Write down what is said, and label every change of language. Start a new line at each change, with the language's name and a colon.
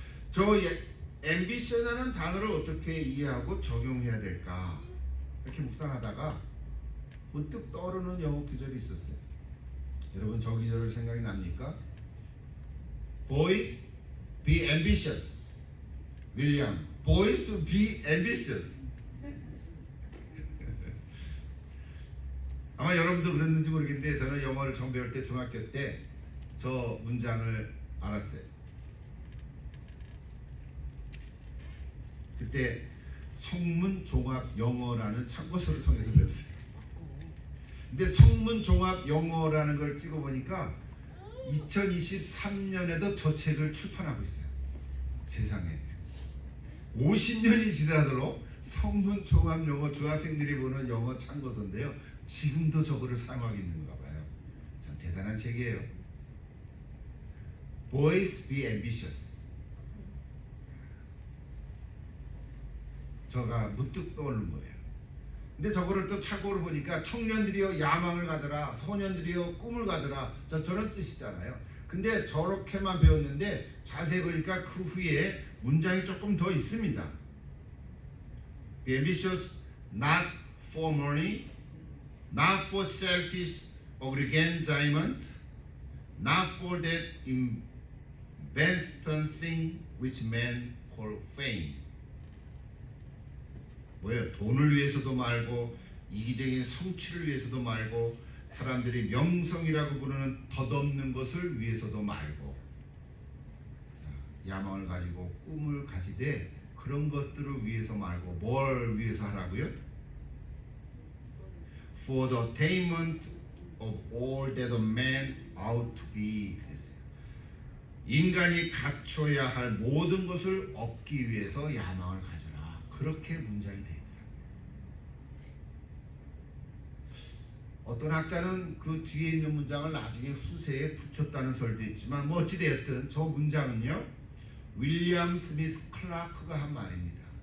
Korean: 저 ambition이라는 단어를 어떻게 이해하고 적용해야 될까 이렇게 묵상하다가 문득 떠오르는 영어 구절이 있었어요. 여러분 저 구절 생각이 납니까?
English: Boys, be ambitious. 윌리엄, boys be ambitious.
Korean: 아마 여러분도 그랬는지 모르겠는데 저는 영어를 처음 배울 때 중학교 때 저 문장을 알았어요. 그때 성문 종합 영어라는 참고서를 통해서 배웠어요. 근데 성문 종합 영어라는 걸 찍어보니까 2023년에도 저 책을 출판하고 있어요. 세상에 50년이 지나도록 성문 종합 영어 중학생들이 보는 영어 참고서인데요. 지금도 저거를 사용하고 있는가 봐요. 참 대단한 책이에요.
English: Boys be ambitious.
Korean: 저가 문득 떠오르는 거예요. 근데 저거를 또 참고로 보니까 청년들이여 야망을 가져라, 소년들이여 꿈을 가져라, 저런 뜻이잖아요. 근데 저렇게만 배웠는데 자세히 보니까 그 후에 문장이 조금 더 있습니다.
English: Be ambitious not for money, not for selfish aggrandizement, not for that invention thing which men call fame.
Korean: 뭐예요? 돈을 위해서도 말고 이기적인 성취를 위해서도 말고 사람들이 명성이라고 부르는 덧없는 것을 위해서도 말고 야망을 가지고 꿈을 가지되 그런 것들을 위해서 말고 뭘 위해서 하라고요?
English: For the attainment of all that a man ought to be.
Korean: 그랬어요. 인간이 갖춰야 할 모든 것을 얻기 위해서 야망을 가져라. 그렇게 문장이 되어 있더라고요. 어떤 학자는 그 뒤에 있는 문장을 나중에 후세에 붙였다는 설도 있지만 뭐 어찌되었든 저 문장은요 윌리엄 스미스 클라크가 한 말입니다.